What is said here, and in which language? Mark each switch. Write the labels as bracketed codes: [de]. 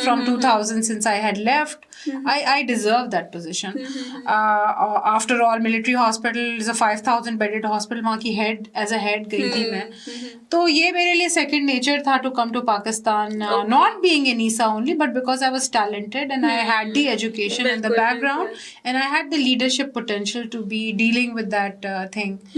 [en] From 2000, since I had left, I deserve that position. After all, military hospital is a 5,000 bedded hospital. [ur] وہاں کی [en] as a head [ur] گئی تھی میں. تو یہ میرے لیے [en] second nature تھا to come to Pakistan, not being an ISA only, but because I was talented and I had the education and the background and I had the leadership potential to be dealing with that thing.